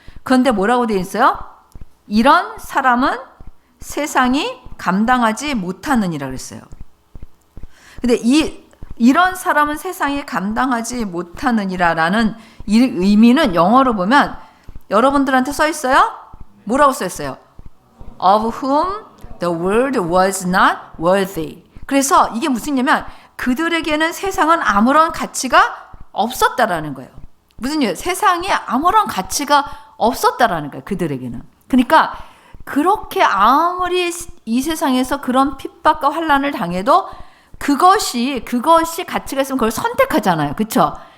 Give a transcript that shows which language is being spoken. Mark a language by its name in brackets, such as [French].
[Korean] 그런데 뭐라고 되어 있어요? 이런 사람은 세상이 감당하지 못하느니라 그랬어요. 근데 이런 사람은 세상이 감당하지 못하느니라라는 이 의미는 영어로 보면 여러분들한테 써 있어요? 뭐라고 써 있어요? [English] Of whom the world was not worthy. [Korean] 그래서 이게 무슨 얘기냐면 그들에게는 세상은 아무런 가치가 없었다라는 거예요. 무슨 얘기예요? 세상에 아무런 가치가 없었다라는 거예요. 그들에게는. 그러니까 그렇게 아무리 이 세상에서 그런 핍박과 환난을 당해도 그것이 가치가 있으면 그걸 선택하잖아요. 그렇죠?